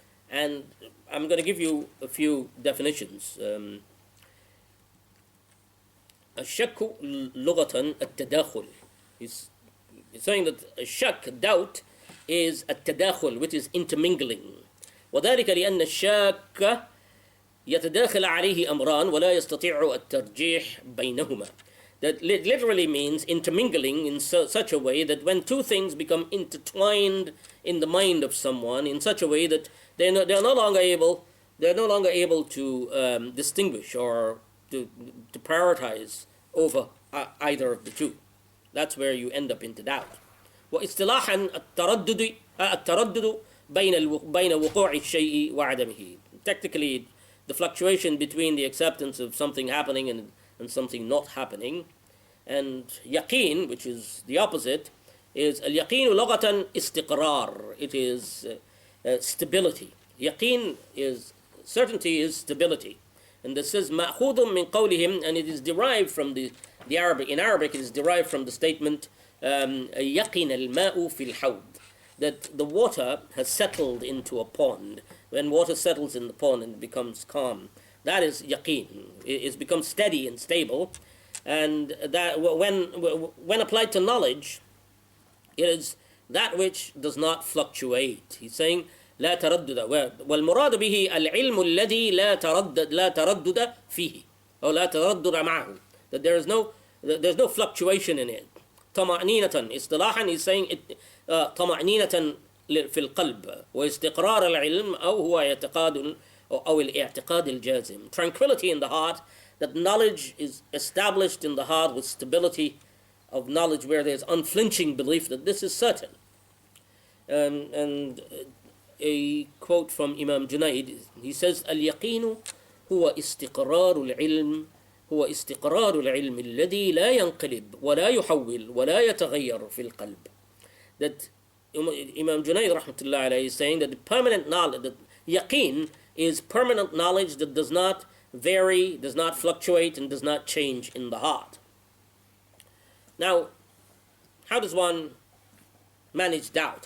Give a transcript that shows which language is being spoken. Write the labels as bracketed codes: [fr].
[en] And I'm going to give you a few definitions. [ar] الشك لغة التداخل. [en] He's saying that الشك, doubt, is التداخل, which is intermingling. [ar] وذلك لأن الشاك يتداخل عليه أمران ولا يستطيع الترجيح بينهما. [en] That literally means intermingling in such a way that when two things become intertwined in the mind of someone in such a way that they're no longer able to distinguish or to prioritize over either of the two. That's where you end up into doubt. [ar] واصطلاحا التردد بين وقوع الشيء وعدمه. [en] Technically, the fluctuation between the acceptance of something happening and something not happening. And yaqeen, which is the opposite, is al-yaqeen [ar] لغة استقرار. [en] It is stability. Yaqeen is certainty, is stability. And this is [ar] مأخوذ من قولهم, [en] and it is derived from the Arabic. In Arabic, it is derived from the statement [ar] يقين الماء في الحوض, [en] that the water has settled into a pond. When water settles in the pond and becomes calm, that is yaqeen. It becomes steady and stable, and that when applied to knowledge, it is that which does not fluctuate. He's saying [ar] لا تردد, والمراد به العلم الذي لا تردد فيه أو لا تردد معه, [en] that there's no fluctuation in it. [ar] طمأنينة اصطلاحا, [en] he's saying it [ar] طمأنينة في القلب واستقرار العلم أو هو اعتقاد أو الاعتقاد الجازم. [en] Tranquility in the heart, that knowledge is established in the heart with stability of knowledge where there's unflinching belief that this is certain. And a quote from Imam Junaid, he says [ar] اليقين هو استقرار العلم هو استقرار العلم الذي لا ينقلب ولا يحول ولا يتغير في القلب. [en] That Imam Junaid rahmatullah alayhi is saying that the permanent knowledge, that yaqeen is permanent knowledge that does not vary, does not fluctuate, and does not change in the heart. Now, how does one manage doubt?